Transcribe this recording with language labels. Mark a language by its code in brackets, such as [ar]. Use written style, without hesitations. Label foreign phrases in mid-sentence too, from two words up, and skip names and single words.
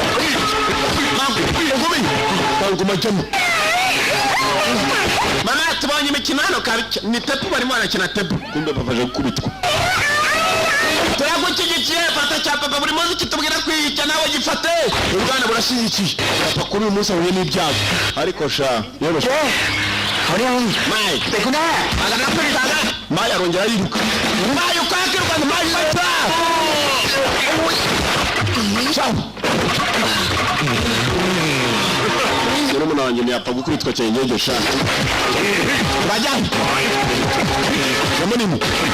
[rw] nguma jyamo mama tubonye imikino hano ni tepu barimo barakina tepu kumbe bafaje gukubitwa turagushyigikiye fata cya papa buri munsi kitubwira kwiyica nawe gifate ubwana burashyigikiye papa kuri uyu munsi ahuye n'ibyago ariko sha yoroshe [th] เขาเนี่ย Mai แต่คุณแม่ [rw] aganapfirizaga Mai arongera yiruka Mai ukakirwa Mai fata ciao murumuna wanjye ntiyapfa gukubitwa cyane nyejo sha bajyane yamunini